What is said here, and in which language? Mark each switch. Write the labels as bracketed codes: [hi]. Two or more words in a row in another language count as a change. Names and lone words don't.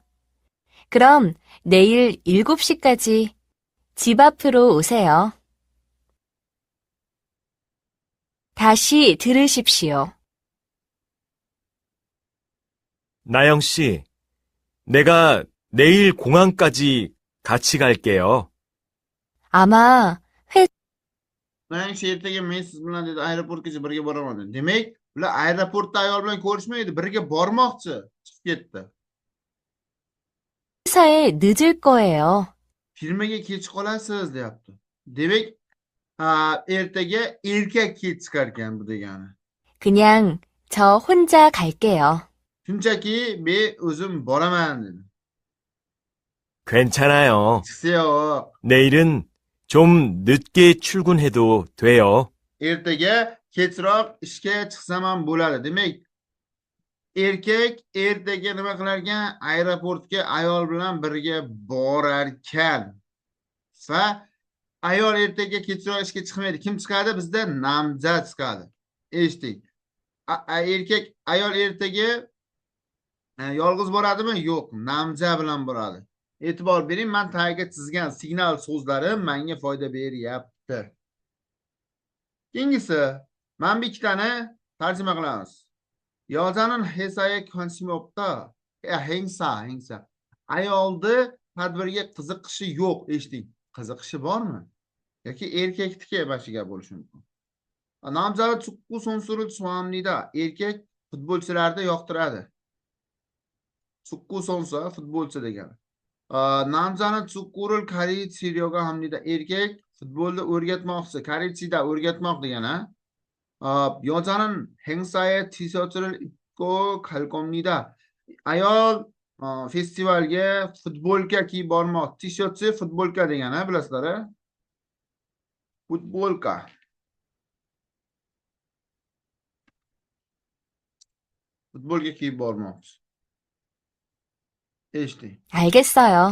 [ko] 그럼 내일 7시까지 집 앞으로 오세요. 다시 들으십시오. 나영 씨, 내가 내일 공항까지 같이 갈게요. 아마 [uz] Naim shu ertaga men siz bilan dedi aeroportgacha birga boraman dedi. Demak, ular aeroportda ayol bilan ko'rishmaydi, birga bormoqchi. Chiqib ketdi. [ko] 회사에 늦을 거예요. [uz] Firmaga kech qolasiz, deyapti. Demak, ertaga erkak kech chiqar ekan bu degani. [ko] 그냥 저 혼자 갈게요. [uz] Shunchaki men o'zim boraman dedi. [ko] 괜찮아요. Chiqseyo. 내일은 좀 늦게 출근해도 돼요. [uz] Ertaga kechroq ishga chiqsam ham bo'ladi. Demak, erkak ertaga nima qilar ekan? Aeroportga ayol bilan birga borar ekan. Va ayol ertaga kechroq ishga chiqmaydi. Kim chiqadi? Bizda namzat chiqadi. Eshiting. Erkak ayol ertaga yolg'iz boradimi? Yo'q, namza bilan boradi. E'tibor bering, men tagiga chizgan signal so'zlarim menga foyda beryapti. Keyingisi, mana bu ikkitani tarjima qilamiz. [ko] 여자는 회사에 관심이 없다. 행사. [uz] Ayolni tadbirga qiziqishi yo'q. Eshiting. Qiziqishi bormi? Yoki erkakniki mana shu gap bo'lishi mumkin. [ko] 남자는 축구 선수를 좋아합니다. [uz] Erkak futbolchilarni yoqtiradi. [ko] 축구 선수, [uz] futbolchi degani. [ko] 남자는 축구를 가르치려고 합니다. [uz] Erkak futbolni o'rgatmoqchi. 가르치다 o'rgatmoq degani. [ko] 여자는 행사에 티셔츠를 입고 갈 겁니다. [uz] Ayol festivalga futbolka kiyib bormoq. Tishirtchi futbolka degani, bilasizlar-a? Futbolka. Futbolka kiyib bormoqchi. Eshiting. [ko] 알겠어요.